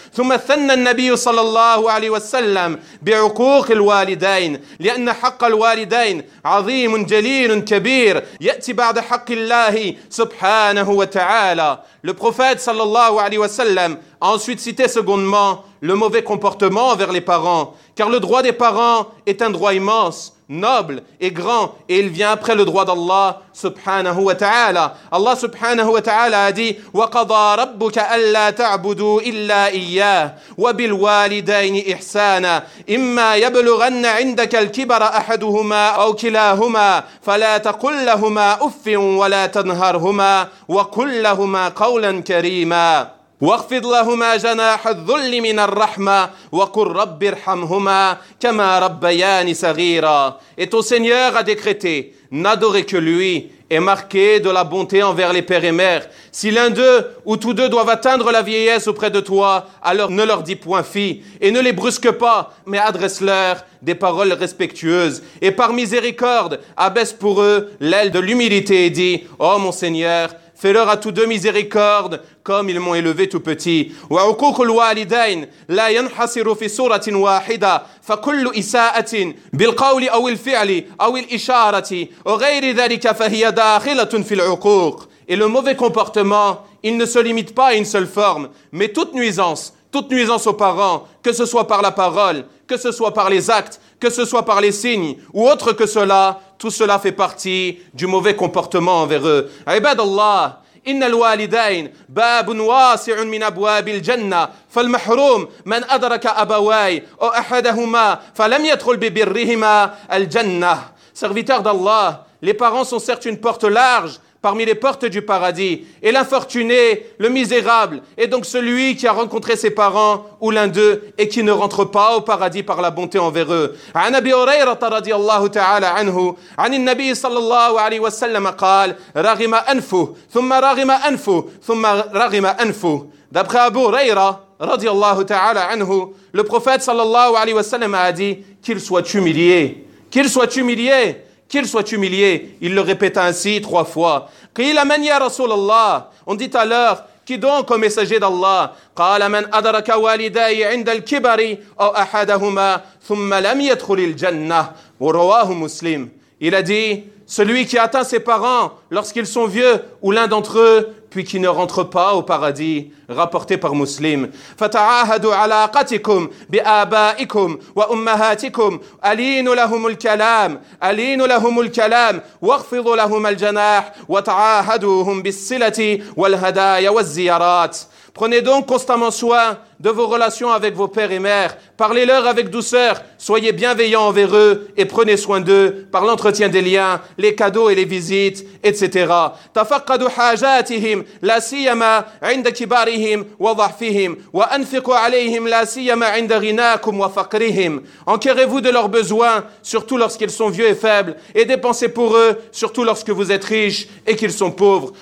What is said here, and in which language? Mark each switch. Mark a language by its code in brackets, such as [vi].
[ar] ثُمَّ ثَنَّ النَّبِيُّ صَلَى اللَّهُ عَلَيْهِ وَسَلَّمْ بِعُقُوقِ الْوَالِدَيْنِ لِأَنَّ حَقَّ الْوَالِدَيْنِ عَظِيمٌ جَلِيلٌ كَبِيرٌ يَأْتِ بَعْدَ حَقِّ اللَّهِ سُبْحَانَهُ وَتَعَالَى. [fr] Le prophète صلى الله عليه وسلم a ensuite cité secondement le mauvais comportement envers les parents, car le droit des parents est un droit immense, noble et grand, et il vient après le droit d'Allah subhanahu wa ta'ala. Allah subhanahu wa ta'ala a dit, [ar] وَقَضَى رَبُّكَ أَلَّا تَعْبُدُوا إِلَّا إِيَّاهُ وَبِالْوَالِدَيْنِ إِحْسَانًا إِمَّا يَبْلُغَنَّ عِنْدَكَ الْكِبَرَ أَحَدُهُمَا أَوْ كِلَاهُمَا فَلَا تَقُلْ لَهُمَا أُفٍّ وَلَا تَنْهَرْهُمَا وَقُلْ لَهُمَا قَوْلًا كَرِيمًا وَاخْفِضْ لَهُمَا جَنَاحَ الذُّلِّ مِنَ الرَّحْمَةِ وَقُلْ رَبِّ ارْحَمْهُمَا كَمَا رَبَّيَانِ صَغِيرًا. [fr] Et ton Seigneur a décrété, n'adorez que lui et marquez de la bonté envers les pères et mères. Si l'un d'eux ou tous deux doivent atteindre la vieillesse auprès de toi, alors ne leur dis point fille et ne les brusque pas, mais adresse-leur des paroles respectueuses. Et par miséricorde, abaisse pour eux l'aile de l'humilité et dis, oh mon Seigneur, fais-leur à tous deux miséricorde comme ils m'ont élevé tout petit. [ar] وَعُقُوقُ الْوَالِدَيْنِ لَا يَنْحَصِرُ فِي سُورَةٍ وَاحِدَةٍ فَكُلُّ إِسَاءَةٍ بِالْقَوْلِ أَوِ الْفِعْلِ أَوِ الْإِشَارَةِ وَغَيْرِ ذَلِكَ فَهِيَ دَاخِلَةٌ فِي الْعُقُوقِ. [fr] Et le mauvais comportement, il ne se limite pas à une seule forme, mais toute nuisance aux parents, que ce soit par la parole, que ce soit par les actes, que ce soit par les signes ou autre que cela, tout cela fait partie du mauvais comportement envers eux. [ar] عباد الله إن الوالدين باب واسع من أبواب الجنة فالمحروم من أدرك أبواي أو أحدهما فلم يدخل ببرهما الجنة. [fr] Serviteurs d'Allah, les parents sont certes une porte large parmi les portes du paradis, et l'infortuné, le misérable, est donc celui qui a rencontré ses parents ou l'un d'eux et qui ne rentre pas au paradis par la bonté envers eux. [ar] عن أبي هريرة رضي الله تعالى عنه عن النبي صلى الله عليه وسلم قال رغم أنفه ثم رغم أنفه ثم رغم أنفه. [fr] D'après Abu Huraira رضي الله تعالى عنه, le prophète صلى الله عليه وسلم a dit qu'il soit humilié, qu'il soit humilié, qu'il soit humilié. Il le répéta ainsi trois fois. « [ar] Qila man ya Rasulallah [fr] » On dit alors, « Qui donc, au messager d'Allah, [ar] قال من أدرك والداي عند الكبر أو أحدهما ثم لم يدخل الجنة ورواه مسلم. [fr] Il a dit, celui qui atteint ses parents lorsqu'ils sont vieux ou l'un d'entre eux, puis qui ne rentre pas au paradis, rapporté par Muslim. [ar] فتعاهدوا علاقتكم بآبائكم وأمهاتكم ألينوا لهم الكلام ألينوا لهم الكلام واخفضوا لهم الجناح وتعاهدوهم بالصلة والهدايا والزيارات. [fr] Prenez donc constamment soin de vos relations avec vos pères et mères. Parlez-leur avec douceur. Soyez bienveillants envers eux et prenez soin d'eux par l'entretien des liens, les cadeaux et les visites, etc. [ar] تفقدوا حاجاتهم لا سيما عند كبارهم وضعفهم وأنفقوا عليهم لا سيما عند غناكم وفقرهم. [fr] Enquérez-vous de leurs besoins, surtout lorsqu'ils sont vieux et faibles, et dépensez pour eux, surtout lorsque vous êtes riches et qu'ils sont pauvres.